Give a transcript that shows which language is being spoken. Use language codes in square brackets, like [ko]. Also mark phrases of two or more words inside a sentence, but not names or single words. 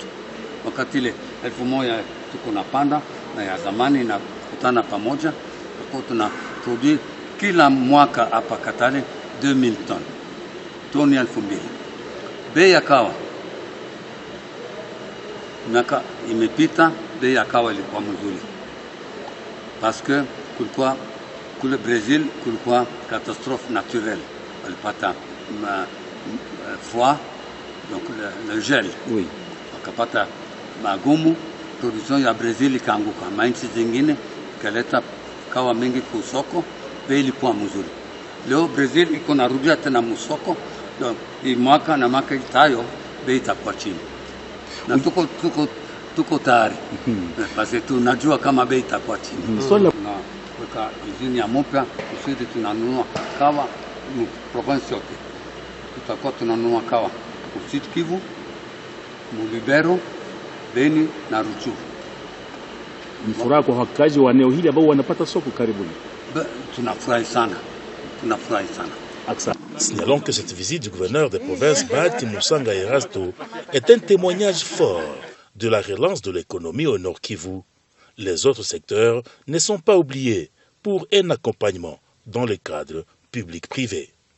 [sw] Wakati ile 1000 tuko na panda na ya zamani na kutana pamoja, kwa tuna produce kila mwaka hapa Katale 2000 toni 2000. Bei ya kawa miaka imepita, bei ya kawa ilikuwa mzuri [fr] parce que [sw] kulikuwa kule Brazil kulikuwa [fr] catastrophe naturelle, [sw] walipata froid, [fr] donc le gel, [sw] oui, wakapata magumu, production ya Brazil ikaanguka, mainchi zingine kaleta kawa mingi kusoko, bei ilikuwa mzuri. Leo Brazil iko narudia tena musoko, donc hii mwaka na mwaka itayo bei itakuwa chini, na tuko tayari basi tunajua kama bei itakuwa chini. Kwa izini ya mpya kusudi tunanunua kawa province yote, tutakuwa tunanunua kawa Sud Kivu, Mulibero, Beni na Rutshuru. Mfuraha kwa wakazi wa eneo hili ambao wanapata soko karibuni. Tunafurahi sana. [fr] Signalons que cette visite du gouverneur des provinces Bahati Moussanga Erasto est un témoignage fort de la relance de l'économie au Nord Kivu. Les autres secteurs ne sont pas oubliés pour un accompagnement dans le cadre public-privé.